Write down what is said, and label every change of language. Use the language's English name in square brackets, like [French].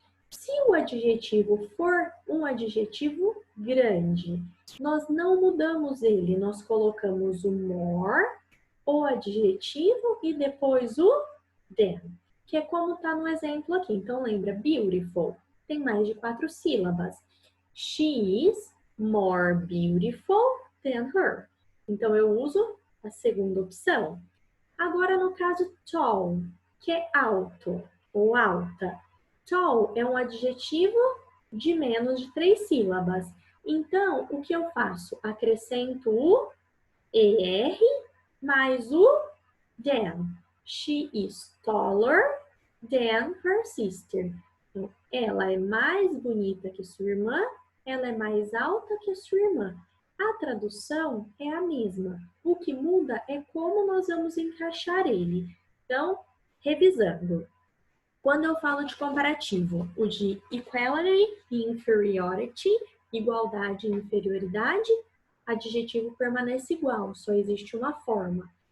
[Portuguese] Se o adjetivo for um adjetivo grande, nós não mudamos ele, nós colocamos o more, o adjetivo e depois o than, que é como está no exemplo aqui. Então, lembra, beautiful tem mais de 4 sílabas. [English] She is more beautiful than her. [Portuguese] Então, eu uso a segunda opção. Agora, no caso tall, que é alto ou alta. Tall é um adjetivo de menos de 3 sílabas. Então, o que eu faço? Acrescento o ER mais o [English] Then, she is taller than her sister. [Portuguese] Então, ela é mais bonita que sua irmã, ela é mais alta que a sua irmã. A tradução é a mesma. O que muda é como nós vamos encaixar ele. Então, revisando. Quando eu falo de comparativo, o de equality e inferiority, igualdade e inferioridade, adjetivo permanece igual, só existe uma forma.